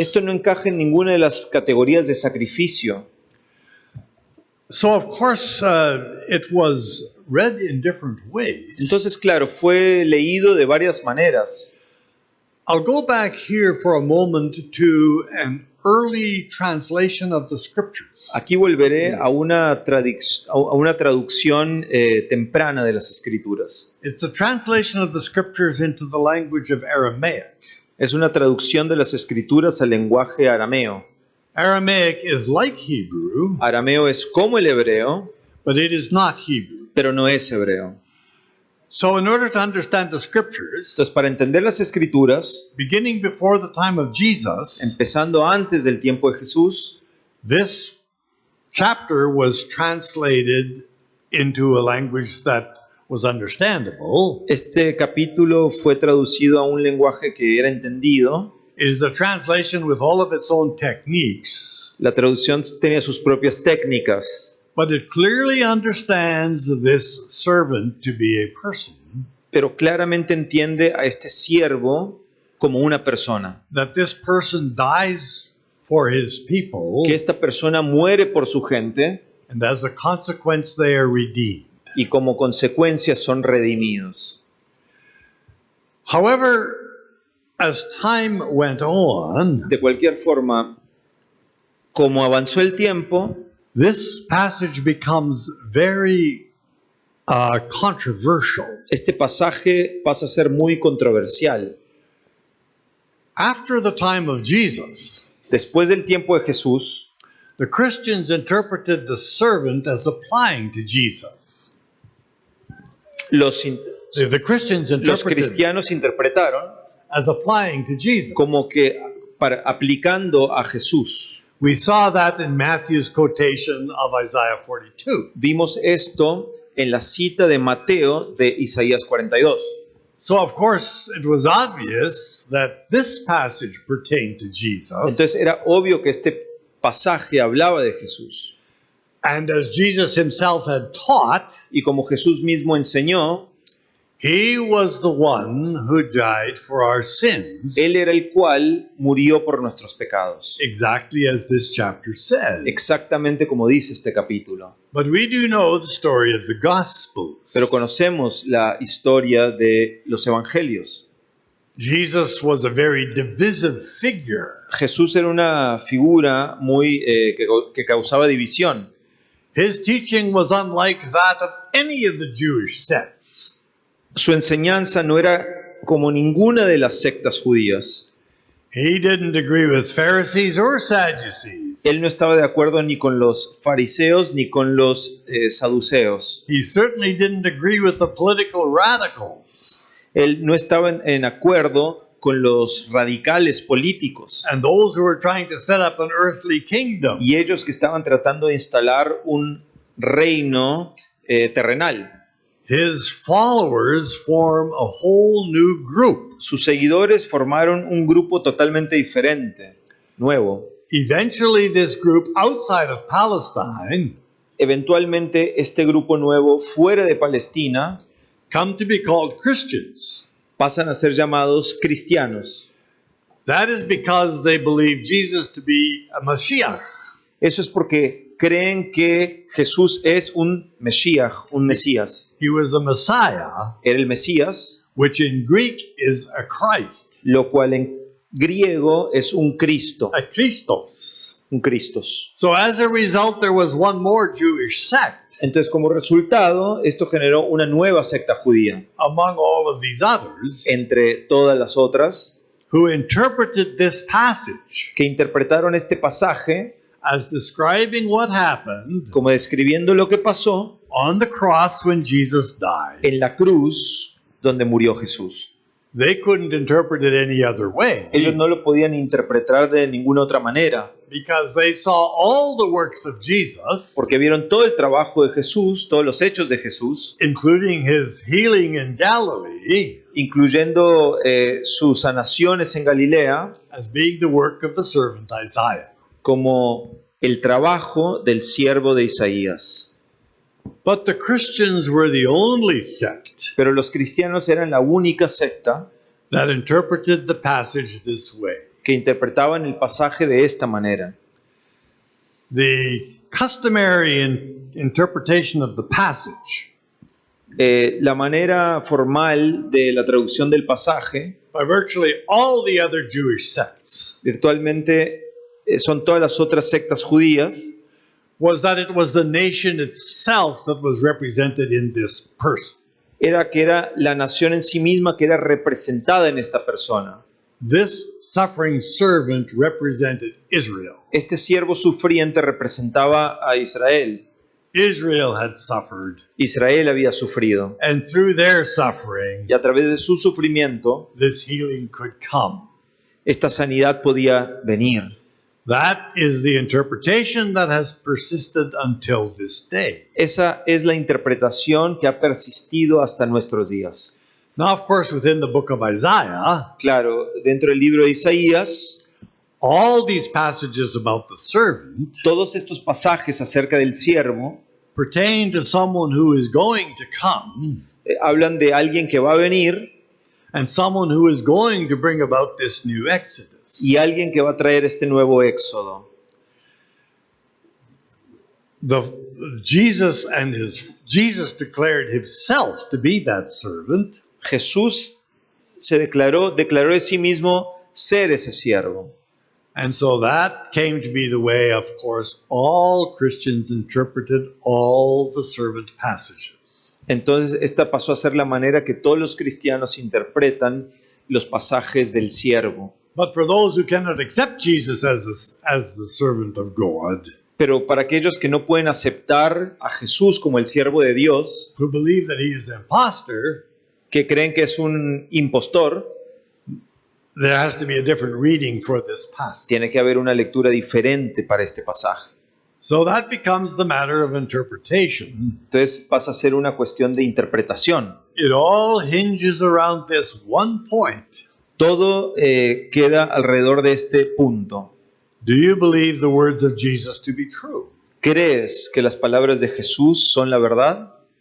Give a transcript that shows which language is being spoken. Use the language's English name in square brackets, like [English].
[Spanish] Esto no encaja en ninguna de las categorías de sacrificio. [English] So, of course, it was read in different ways. [Spanish] Entonces, claro, fue leído de varias maneras. [English] I'll go back here for a moment to an early translation of the scriptures. [Spanish] Aquí volveré a una traducción temprana de las Escrituras. [English] It's a translation of the scriptures into the language of Aramaic. [Spanish] Es una traducción de las Escrituras al lenguaje arameo. [English] Aramaic is like Hebrew, [Spanish] Arameo es como el hebreo, [English] but it is not Hebrew. [Spanish] pero no es hebreo. [English] So, in order to understand the scriptures, [Spanish] Entonces, para entender las Escrituras, [English] beginning before the time of Jesus, [Spanish] empezando antes del tiempo de Jesús, [English] this chapter was translated into a language that was understandable. [Spanish] este capítulo fue traducido a un lenguaje que era entendido. [English] It is a translation with all of its own techniques, [Spanish] La traducción tenía sus propias técnicas, [English] but it clearly understands this servant to be a person, [Spanish] pero claramente entiende a este siervo como una persona. [English] that this person dies for his people, [Spanish] Que esta persona muere por su gente [English] and as a consequence they are redeemed. [Spanish] y como consecuencia son redimidos. [English] However, as time went on, [Spanish] De cualquier forma, como avanzó el tiempo, [English] this passage becomes very controversial. [Spanish] este pasaje pasa a ser muy controversial. [English] After the time of Jesus, [Spanish] Después del tiempo de Jesús, [English] the Christians interpreted the servant as applying to Jesus. [Spanish] los, in- [English] The Christians [Spanish] los [English] interpreted [Spanish] cristianos interpretaron [English] as applying to Jesus. [Spanish] como que aplicando a Jesús. [English] We saw that in Matthew's quotation of Isaiah 42. [Spanish] Vimos esto en la cita de Mateo de Isaías 42. [English] So, of course, it was obvious that this passage pertained to Jesus. [Spanish] Entonces era obvio que este pasaje hablaba de Jesús. [English] And as Jesus himself had taught, [Spanish] Y como Jesús mismo enseñó, [English] he was the one who died for our sins, [Spanish] Él era el cual murió por nuestros pecados. [English] exactly as this chapter says. [Spanish] Exactamente como dice este capítulo. [English] But we do know the story of the Gospels. [Spanish] Pero conocemos la historia de los evangelios. [English] Jesus was a very divisive figure. [Spanish] Jesús era una figura muy que causaba división. [English] His teaching was unlike that of any of the Jewish sects. [Spanish] Su enseñanza no era como ninguna de las sectas judías. [English] He didn't agree with Pharisees or Sadducees. [Spanish] Él no estaba de acuerdo ni con los fariseos ni con los saduceos. [English] He certainly didn't agree with the political radicals [Spanish] Él no estaba en acuerdo con los radicales políticos [English] and those who were trying to set up an earthly kingdom. [Spanish] y ellos que estaban tratando de instalar un reino terrenal. [English] His followers form a whole new group. [Spanish] Sus seguidores formaron un grupo totalmente diferente, nuevo. [English] Eventually, this group outside of Palestine [Spanish] Eventualmente, este grupo nuevo fuera de Palestina [English] come to be called Christians. [Spanish] pasan a ser llamados cristianos. [English] That is because they believe Jesus to be a Mashiach. [Spanish] Eso es porque creen que Jesús es un Mesías, un Mesías. [English] He was a Messiah, [Spanish] Era el Mesías, [English] which in Greek is a Christ, [Spanish] lo cual en griego es un Cristo, [English] a Christos. [Spanish] un Cristos. [English] So as a result, there was one more Jewish sect [Spanish] Entonces, como resultado, esto generó una nueva secta judía [English] among all of these others [Spanish] entre todas las otras [English] who interpreted this passage [Spanish] que interpretaron este pasaje [English] as describing what happened [Spanish] como describiendo lo que pasó [English] on the cross when Jesus died. [Spanish] en la cruz donde murió Jesús. [English] They couldn't interpret it any other way [Spanish] Ellos no lo podían interpretar de ninguna otra manera, [English] because they saw all the works of Jesus, [Spanish] porque vieron todo el trabajo de Jesús, todos los hechos de Jesús, [English] including his healing in Galilee, [Spanish] incluyendo sus sanaciones en Galilea, [English] as being the work of the servant Isaiah. [Spanish] como el trabajo del siervo de Isaías. [English] But the Christians were the only sect [Spanish] Pero los cristianos eran la única secta [English] that interpreted the passage this way. [Spanish] que interpretaban el pasaje de esta manera. [English] The customary interpretation of the passage [Spanish] La manera formal de la traducción del pasaje, [English] by virtually all the other Jewish sects [Spanish] virtualmente son todas las otras sectas judías, [English] was that it was the nation itself that was represented in this person. [Spanish] era que era la nación en sí misma que era representada en esta persona. [English] This suffering servant represented Israel. [Spanish] Este siervo sufriente representaba a Israel. [English] Israel had suffered, [Spanish] Israel había sufrido. [English] and through their suffering, [Spanish] Y a través de su sufrimiento, [English] this healing could come. [Spanish] esta sanidad podía venir. [English] That is the interpretation that has persisted until this day. [Spanish] Esa es la interpretación que ha persistido hasta nuestros días. [English] Now, of course, within the book of Isaiah, [Spanish] Claro, dentro del libro de Isaías, [English] all these passages about the servant [Spanish] todos estos pasajes acerca del siervo [English] pertain to someone who is going to come [Spanish] hablan de alguien que va a venir [English] and someone who is going to bring about this new exodus. [Spanish] y alguien que va a traer este nuevo éxodo. [English] Jesus declared himself to be that servant, [Spanish] Jesús se declaró de sí mismo ser ese siervo. [English] and so that came to be the way, of course, all Christians interpreted all the servant passages. [Spanish] Entonces esta pasó a ser la manera que todos los cristianos interpretan los pasajes del siervo. [English] But for those who cannot accept Jesus as the servant of God, [Spanish] Pero para aquellos que no pueden aceptar a Jesús como el siervo de Dios, [English] who believe that he is an imposter, [Spanish] que creen que es un impostor, [English] there has to be a different reading for this passage. [Spanish] tiene que haber una lectura diferente para este pasaje. [English] So that becomes the matter of interpretation. [Spanish] Entonces pasa a ser una cuestión de interpretación. [English] It all hinges around this one point. [Spanish] Todo queda alrededor de este punto. [English] Do you believe the words of Jesus to be true? [Spanish] ¿Crees que las palabras de Jesús son la verdad?